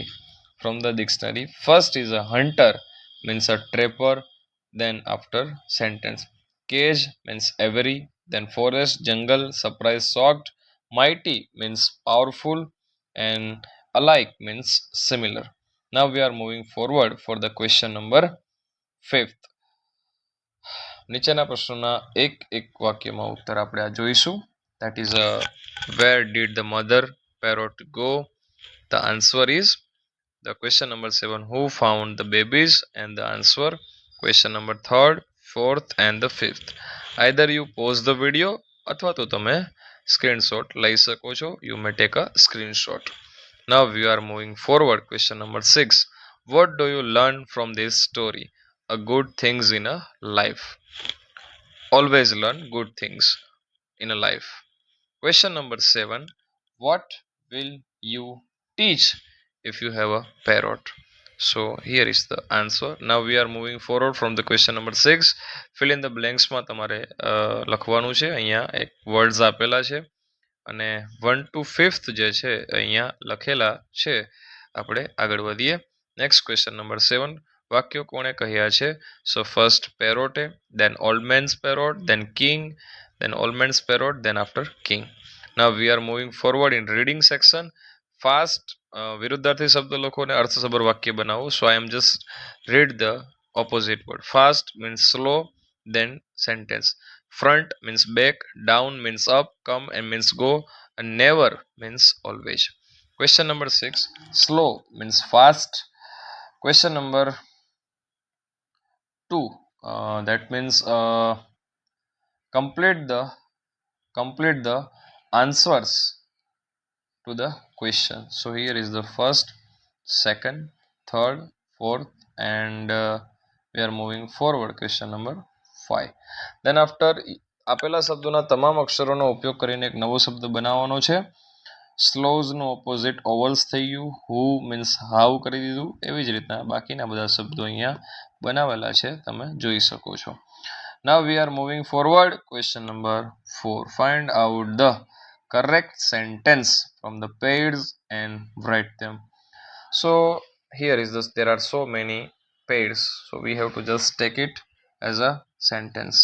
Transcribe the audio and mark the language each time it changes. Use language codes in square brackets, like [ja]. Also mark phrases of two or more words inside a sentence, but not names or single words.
[en] From the dictionary, first is a hunter, means a trapper. Then after sentence, cage means every. Then forest, jungle, surprise, shocked. Mighty means powerful, and alike means similar. Now we are moving forward for the question number 5. [gu] નીચેના પ્રશ્નોના એક એક વાક્યમાં ઉત્તર આપણે આ જોઈશું. [en] That is where did the mother parrot go? The answer is the question number 7. Who found the babies? And the answer question number 3rd, 4th and the 5th. Either you pause the video [gu] અથવા તો તમે સ્ક્રીનશોટ લઈ શકો છો. [en] You may take a screenshot. Now we are moving forward. Question number 6. What do you learn from this story? A good things in a life. Always learn good things in a life. Question number 7. What will you teach if you have a parrot? So here is the answer. Now we are moving forward from the question number 6. Fill in the blanks [gu] માં તમારે લખવાનું છે. અહીંયા એક વર્ડ્સ આપેલા છે અને 1 to 5th જે છે અહીંયા લખેલા છે. આપણે આગળ વધીએ. [en] next question number 7. [gu] વાક્યો કોણે કહ્યા છે? [en] so first [gu] પેરોટે, [en] then old man's parrot, then king, then old man's parrot, then after king. Now we are moving forward in reading section. [gu] Fast વિરુદ્ધાર્થી શબ્દ લખો અને અર્થસભર વાક્ય બનાવો. [en] So I am just read the opposite word. Fast means slow, then sentence. Front means back, down means up, come and means go, and never means always. Question number 6. Slow means fast. Question number 2. That means complete the answers to the question. So here is the first, second, third, fourth, and we are moving forward. Question number 5. Then after [gu] આપેલા શબ્દોના તમામ અક્ષરોનો ઉપયોગ કરીને એક નવો શબ્દ બનાવવાનો છે. સ્લોઝનું ઓપોઝિટ ઓવલ્સ થઈ ગયું. [en] who means how [gu] કરી દીધું. એવી જ રીતના બાકીના બધા શબ્દો અહીંયા બનાવેલા છે, તમે જોઈ શકો છો. [en] Now we are moving forward. Question number 4. Find out the correct sentence from the pairs and write them. So here is this. There are so many pairs, so we have to just take it as a sentence.